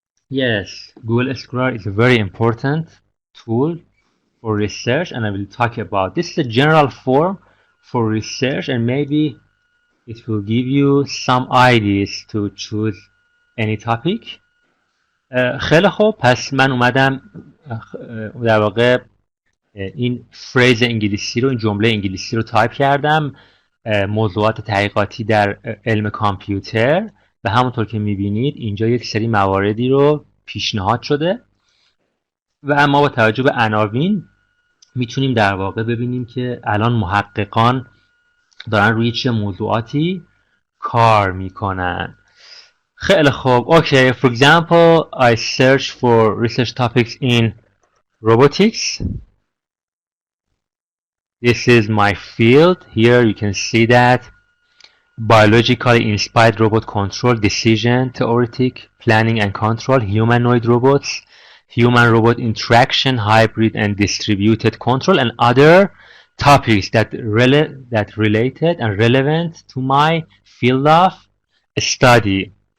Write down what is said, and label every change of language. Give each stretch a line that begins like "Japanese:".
English: Yes, Google Scholar is a very important tool for research, and I will talk about this is a general form for research, and maybe it will give you some ideas to choose any topic.
Persian: خیلی خوب، پس من اومدم در واقع این فریز انگلیسی رو، این جمله انگلیسی رو تایپ کردم، موضوعات تحقیقاتی در علم کامپیوتر، و همونطور که میبینید اینجا یک سری مواردی رو پیشنهاد شده و اما با توجه به عناوین میتونیم در واقع ببینیم که الان محققان دارن روی چه موضوعاتی کار میکنن. خیلی خوب.
English: Okay, for example, I search for research topics in robotics. This is my field. Here you can see that biologically inspired robot control, decision, theoretic, planning and control, humanoid robots, human-robot interaction, hybrid and distributed control, and other topics that related and relevant to my field of study.